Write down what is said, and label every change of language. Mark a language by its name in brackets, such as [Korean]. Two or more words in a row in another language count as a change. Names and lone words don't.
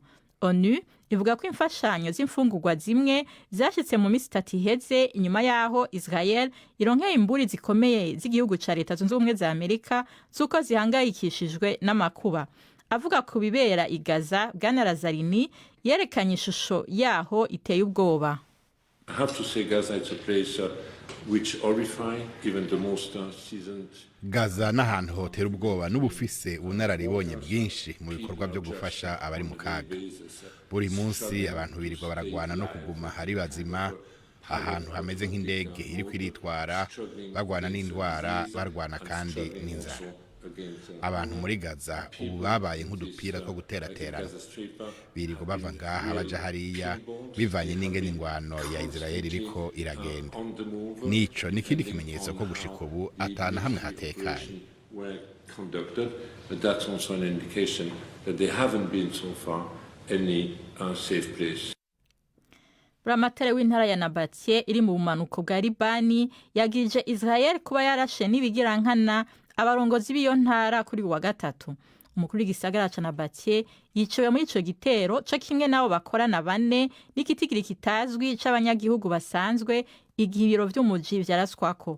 [Rundi] ONU ivuga ko imfashanyo z'imfungurwa zimwe zashitse mu minsi 3 iheze inyuma yaho Israel ironkeye imburi zikomeye z'igihugu ca Leta Zunze Ubumwe za Amerika zuko zihangayikishijwe n'amakuba. Avuga ku bibera i Gaza, Bwana Lazzarini yerekanye ishusho yaho iteye ubwoba. [English] I have to say Gaza is a place which horrify even the most seasoned. [Rundi] Gaza n'ahantu hotera ubwoba n'ubufise ubunararibonye bwinshi mu bikorwa byo gufasha abari mu kaga. Buri munsi abantu birirwa baragwana no kuguma hari bazima, ahantu hameze nk'indege iri kwiritwara, bagwana n'indwara, barwana kandi n'inzara. Abantu muri Gaza ubu babaye nk'udupira two guteraterana, birirwa bava ngaha baja hariya bivanye n'ingene ingwano ya Israel iriko iragenda. Nico nikindi kimenyetso ko gushika ubu atana hamwe hatekanye. [English] But that's also an indication that they haven't been so far any safe place. [Rundi] Buramatare w'intara ya Nabatie iri mu bumanuko bwa Libani yagije Israel kuba yarashe n'ibigirankana abarongozi b'iyo ntara kuri wa gatatu. Umukuru w'igisagara ca Nabatie yicewe muri ico gitero co kimwe nabo bakorana bane n'ikitigiri kitazwi c'abanyagihugu basanzwe igihe ibiro vy'umuji vyaraswako.